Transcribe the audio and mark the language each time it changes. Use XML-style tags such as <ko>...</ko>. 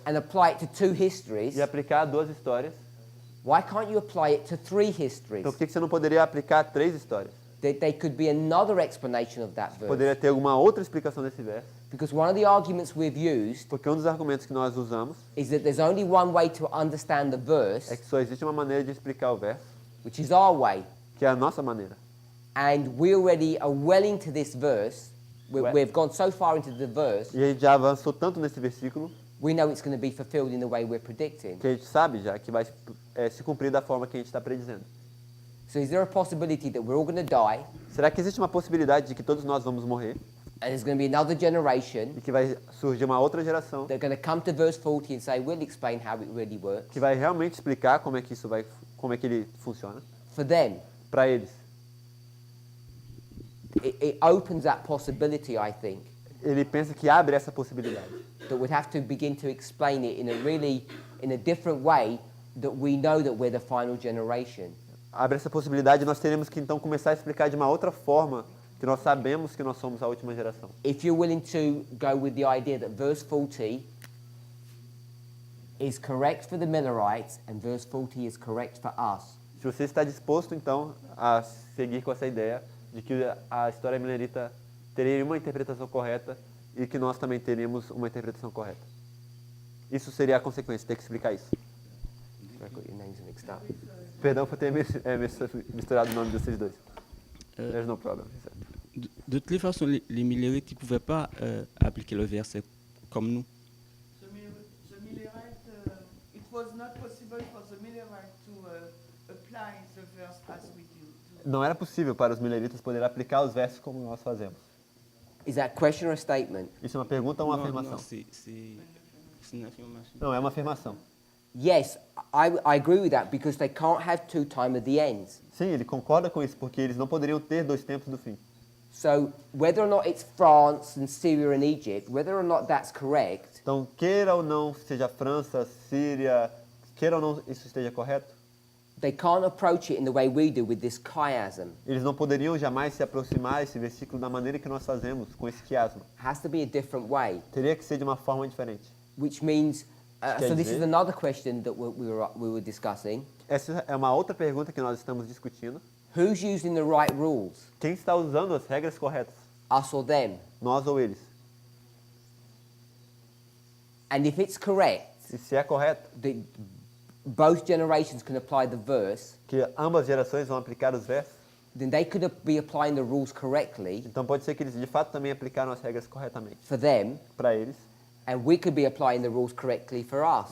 <en>and apply it to 2 histories.</en> <pt>e aplicar a 2 histórias.</pt> <en>Why can't you apply it to 3 histories?</en> <pt>Então por que você não poderia aplicar a 3 histórias?</pt> <en>There could be another explanation of that verse.</en> <pt>Poderia ter alguma outra explicação desse verso.</pt> <en>Because one of the arguments we've used</en> <pt>Porque um dos argumentos que nós usamos</pt> <en>is that there's only one way to understand the</en> <pt>é</pt> <en>verse,</en> <pt>que só existe uma maneira de explicar o verso,</pt> <en>which is our way.</en> <pt>que é a nossa maneira.</pt> <en>And we already are well into this verse. Well- We've gone so far into the verse,</en> <pt>E a gente já avançou tanto nesse versículo</pt> <en>we know it's going to be fulfilled in the way we're predicting.</en> <pt>que a gente sabe já que vai se cumprir da forma que a gente está predizendo.</pt> <en>So is there a possibility that we're all going to die,</en> <pt>Será que existe uma possibilidade de que todos nós vamos morrer</pt> <en>and there's going to be another generation</en> <pt>e que vai surgir uma outra geração</pt> <en>that are going to come to verse 40 and say, we'll explain how it really works?</en> <pt>que vai realmente explicar como é que como é que ele funciona</pt> <en>For them,</en> <pt>para eles?</pt> <en>it opens that possibility, I think,</en> <pt>Ele pensa que abre essa possibilidade,</pt> <en>that we'd have to begin to explain it in a different way, that we know that we're the final generation.</en> <pt>abre essa possibilidade e nós teremos que então começar a explicar de uma outra forma que nós sabemos que nós somos a última geração.</pt> <en>If you're willing to go with the idea that verse 40 is correct for the Millerites and verse 40 is correct for us,</en> <pt>Se você está disposto então a seguir com essa ideia de que a história milerita teria uma interpretação correta e que nós também teríamos uma interpretação correta. Isso seria a consequência, ter que explicar isso.</pt> <en>I got your names mixed up.</en> <pt>Perdão por ter misturado o nome de vocês dois.</pt> <en>There's no problem.</en> <fr>De toutes les façons, les Millerites ne pouvaient pas appliquer le verset comme nous.</fr> <en>The Millerite, it was not possible for the Millerite to apply the verse as we do.</en> <pt>Não era possível para os mileritas poderem aplicar os versos como nós fazemos.</pt> <en>Is that a question or a statement?</en> <pt>Isso é uma pergunta ou uma</pt> <fr>Non,</fr> <pt>afirmação?</pt> <fr>non, c'est une affirmation.</fr> <pt>Não, é uma afirmação.</pt> <en>Yes, I agree with that because they can't have 2 time at the ends.</en> <pt>Sim, ele concorda com isso, porque eles não poderiam ter 2 tempos do fim.</pt> <en>So whether or not it's France and Syria and Egypt, whether or not that's correct,</en> <pt>Então, queira ou não seja França, Síria, queira ou não isso esteja correto,</pt> <en>they can't approach it in the way we do with this chiasm.</en> <pt>eles não poderiam jamais se aproximar desse versículo da maneira que nós fazemos, com esse quiasmo.</pt> <en>Has to be a different way,</en> <pt>Teria que ser de uma forma diferente.</pt> <en>which means,</en> <pt>Quer</pt> <en>so this is</en> <pt>dizer-</pt> <en>another question that we were discussing.</en> <pt>Essa é uma outra pergunta que nós estamos discutindo.</pt> <en>Who's using the right rules,</en> <pt>Quem está usando as regras corretas?</pt> <en>us or them?</en> <pt>Nós ou eles?</pt> <en>And if it's correct</en> <pt>E se é correto</pt> <en>that both generations can apply the verse,</en> <pt>que ambas gerações vão aplicar os versos,</pt> <en>then they could be applying the rules correctly</en> <pt>então pode ser que eles de fato também aplicaram as regras corretamente</pt> <en>for them,</en> <pt>para eles,</pt> <en>and we could be applying the rules correctly for us.</en>